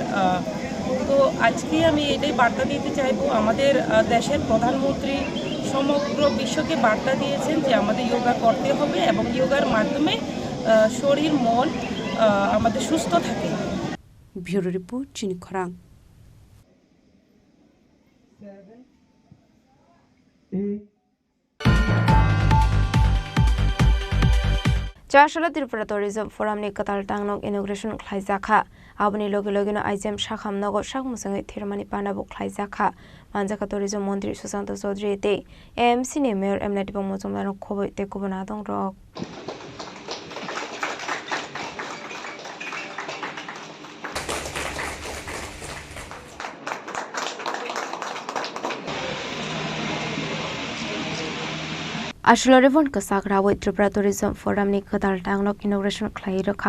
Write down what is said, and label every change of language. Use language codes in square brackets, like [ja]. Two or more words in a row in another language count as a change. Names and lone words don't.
[bn] তো আজকে আমি এটাই বার্তা দিতে চাইবো, আমাদের দেশের প্রধানমন্ত্রী সমগ্র বিশ্বকে বার্তা দিয়েছেন যে আমাদের যোগা করতে হবে এবং যোগার মাধ্যমে শরীর মন আমাদের সুস্থ থাকে। [en] bureau report [brx] चिनि खरां। চারশোলা ত্রিপুরা ট্যুরিজম ফোরামनि कताल टांगनक इनोग्रेशन ख्लाइजाखा आबनि लगे लगेनो आइजेम शाखाम नगर शाखमुसङै थिरमानि पानाबो ख्लाइजाखा मानजाखा [en] tourism minister [brx] सुशांत चौधरी ते एएमसी नि मेयर एमनाटिबो मजमदार खबै ते कुबना दं रक। आशुला रेवन कसाग्रावै त्रिपुरा टुरिजम फोरामनि कदाल टांगनक इनोग्रेशन ख्लाइ रखा